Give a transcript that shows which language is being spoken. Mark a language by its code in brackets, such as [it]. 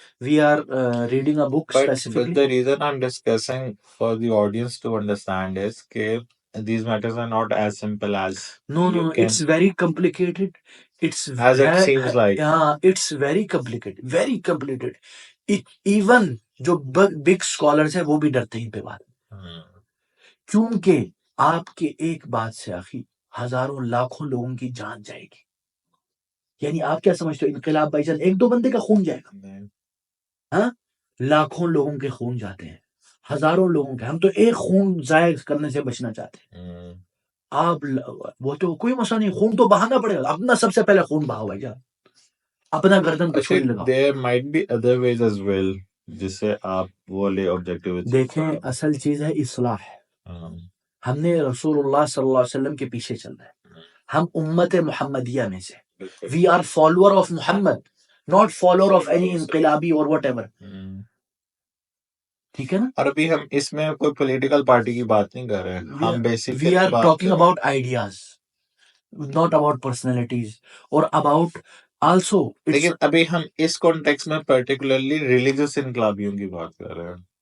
[en] We are reading a book But specifically. the reason I'm discussing for the audience to understand is that these matters are not as simple as No, it's very complicated. As it seems like. Yeah, it's very complicated, very complicated. [ur] Even جو big scholars ہیں وہ بھی ڈرتے ہیں ان پہ بات, کیونکہ آپ کے ایک بات سے آخی ہزاروں لاکھوں لوگوں کی جان جائے گی. یعنی آپ کیا سمجھتے ہو انقلاب بھائی جان ایک دو بندے کا خون جائے گا؟ ہاں, لاکھوں لوگوں کے خون جاتے ہیں, ہزاروں لوگوں کے. ہم تو ایک خون ضائع کرنے سے بچنا چاہتے ہیں. آپ وہ تو کوئی مسئلہ نہیں, خون تو بہانا پڑے گا, اپنا سب سے پہلے خون بہاؤ بھائی جان, اپنا گردن پہ چھری لگاؤ. [en] There might be other ways as well [ur] جس سے آپ وہ لے آبجیکٹیو. دیکھیں اصل چیز ہے اصلاح. ہم نے رسول اللہ صلی اللہ علیہ وسلم کے پیچھے چلنا ہے, ہم امت محمدیہ میں سے. [en] We are follower of Muhammad, not follower of any انقلابی اور whatever. [ur] ٹھیک ہے نا. اور ابھی ہم اس میں کوئی پولیٹیکل پارٹی کی بات نہیں کر رہے ہیں, ہم basic [en] we are talking about ideas, not about personalities or about also. [ur] لیکن ابھی ہم اس کانٹیکس میں پرٹیکولرلی ریلیجس انقلابیوں کی بات کر رہے ہیں.